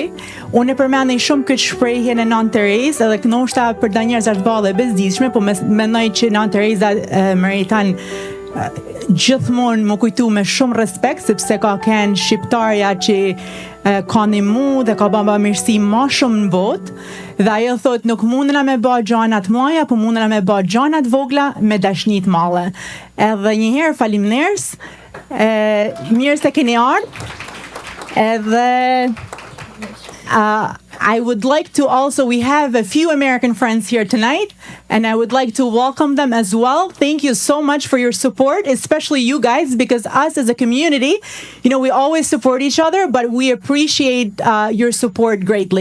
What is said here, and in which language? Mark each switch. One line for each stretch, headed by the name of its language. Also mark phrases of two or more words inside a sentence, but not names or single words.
Albanian: Unë e përmendej shumë këtë shprehje në Nën Terezë, edhe ndoshta për da njerëz është ballë e bezdishme, po mendoj që Nën Tereza meriton gjithmonë më kujtu me shumë respekt, sepse ka kënë shqiptarja që ka ndihmu dhe ka baba mirësi më shumë në botë, dhe ajo thot nuk mundena me bë gjanat mëdha, po mundena me bë gjanat vogla me dashni të madhe. Edhe një herë faleminderit, mirë se keni ardhur.
English: I would like to also, we have a few American friends here tonight, and I would like to welcome them as well. Thank you so much for your support, especially you guys, because us as a community, you know, we always support each other, but we appreciate your support greatly.